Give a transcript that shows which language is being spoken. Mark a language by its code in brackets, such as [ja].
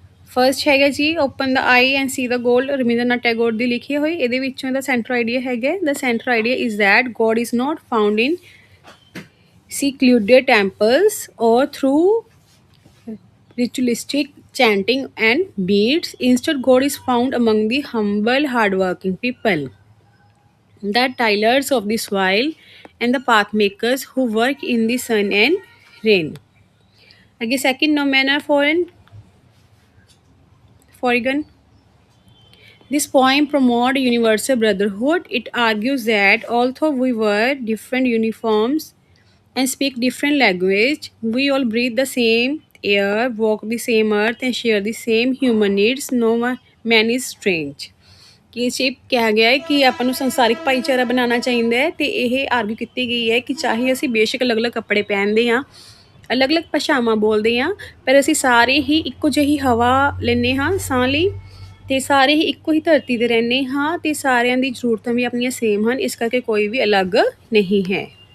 [pa] First ਹੈਗਾ ਜੀ open the I and ਸੀ the gold, Rabindranath Tagore ਦੀ ਲਿਖੀ ਹੋਈ। [en] ਇਹਦੇ ਵਿੱਚੋਂ ਇਹਦਾ ਸੈਂਟਰ ਆਈਡੀਆ ਹੈਗਾ the centre idea is that God is not found in secluded temples or through ritualistic chanting and beads. Instead, God is found among the humble, hardworking people, the tillers of the soil, and the path makers who work in the sun and rain. Again, second, no man are foreign. This poem promotes universal brotherhood. It argues that although we wear different uniforms and speak different language. We all breathe the same air, walk the same earth, and share the same human needs. No one man is strange. [pa] ਕਿ ਇਹ 'ਚ ਕਿਹਾ ਗਿਆ ਹੈ ਕਿ ਆਪਾਂ ਨੂੰ ਸੰਸਾਰਿਕ ਭਾਈਚਾਰਾ ਬਣਾਉਣਾ ਚਾਹੀਦਾ ਹੈ ਅਤੇ ਇਹ ਆਰਗੂ ਕੀਤੀ ਗਈ ਹੈ ਕਿ ਚਾਹੇ ਅਸੀਂ ਬੇਸ਼ੱਕ ਅਲੱਗ-ਅਲੱਗ ਕੱਪੜੇ ਪਹਿਨਦੇ ਹਾਂ, ਅਲੱਗ-ਅਲੱਗ ਭਾਸ਼ਾਵਾਂ ਬੋਲਦੇ ਹਾਂ, ਪਰ ਅਸੀਂ ਸਾਰੇ ਹੀ ਇੱਕੋ ਜਿਹੀ ਹਵਾ ਲੈਂਦੇ ਹਾਂ ਸਾਹ ਲਈ ਅਤੇ ਸਾਰੇ ਹੀ ਇੱਕੋ ਹੀ ਧਰਤੀ 'ਤੇ ਰਹਿੰਦੇ ਹਾਂ ਅਤੇ ਸਾਰਿਆਂ ਦੀ ਜ਼ਰੂਰਤਾਂ ਵੀ ਆਪਣੀਆਂ ਸੇਮ ਹਨ, ਇਸ ਕਰਕੇ ਕੋਈ ਵੀ ਅਲੱਗ ਨਹੀਂ ਹੈ।